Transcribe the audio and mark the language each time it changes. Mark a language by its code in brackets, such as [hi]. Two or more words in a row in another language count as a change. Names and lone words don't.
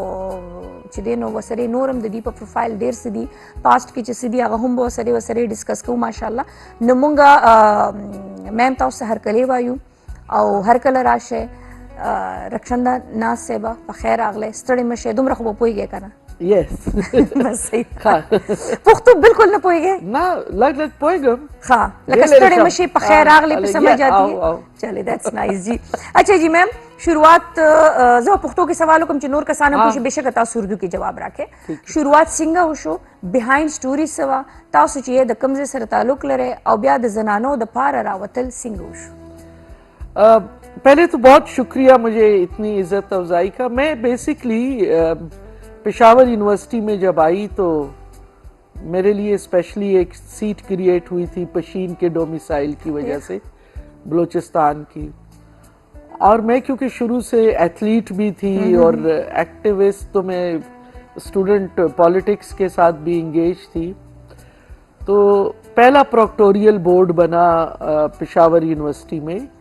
[ps] چې دی نو ورسره نور هم د دې په پروفایل ډېر څه دي پاسټ کې چې څه دي هغه هم به ورسره ډسکس کوو ماشاءالله نو مونږ میم تاسو هرکلی وایو او هرکله راشه رخشنده ناز صاحبه په خیر راغلی ستړي مه شئ دومره خو به پوهېږئ که نه [en] Yes. [ps] بس صحیح پښتو بالکل نه پوهېږئ نه لږ لږ پوهېږم ښه لکه ستړي مه شئ په خیر راغلی په [ur] سمجھ آتی ہے چلے [en] that's nice [ps] جی اچھا جی میم شروعات زه پښتو کې سوال وکړم چې نور کسان هم پوښي بېشکه تاسو اردو کې جواب راکړئ شروعات څنګه وشو [en] behind story [ps] څه وه تاسو چې د کوم ځای سره تعلق لرئ او بیا د زنانو د پاره راوتل څنګه وشو [ur] پہلے تو بہت شکریہ مجھے اتنی عزت افزائی کا میں بیسکلی پشاور یونیورسٹی میں جب آئی تو میرے لیے اسپیشلی ایک [en] seat create [ur] ہوئی تھی پشین کے ڈومیسائل کی وجہ سے بلوچستان کی اور میں کیونکہ شروع سے ایتھلیٹ بھی تھی اور ایکٹیوسٹ تو میں [en] student politics [ur] کے ساتھ بھی انگیج تھی تو پہلا [en] proctorial board [ur] بنا پشاور یونیورسٹی میں